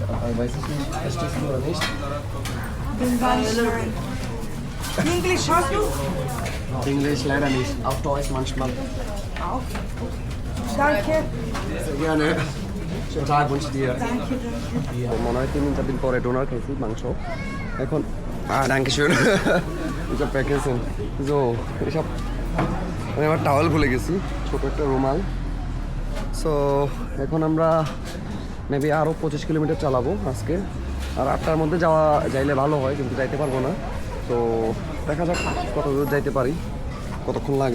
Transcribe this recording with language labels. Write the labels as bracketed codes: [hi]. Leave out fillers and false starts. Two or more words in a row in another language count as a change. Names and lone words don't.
[de] Aber weiß ich nicht, verstehst du oder nicht? Bengalisch, nein. Englisch hast du? Englisch leider nicht. Auch Deutsch manchmal. Auch. Danke. Sehr gerne. Schönen Tag wünsche ich dir. Danke. [bn] মনে হয় 3-4 দিন পরে ডোনার খেয়েছি মাংস। এখন [de] danke schön. Ich hab vergessen. So, [bn] আমি আমার টাওয়াল ভুলে গেছি, ছোট একটা রুমাল। সো এখন আমরা মেবি আরও 25 কিলোমিটার চালাবো আজকে, আর 8টার মধ্যে যাইলে ভালো হয়, কিন্তু যাইতে পারবো না। তো দেখা যাক কত দূর যাইতে পারি, কতক্ষণ লাগে।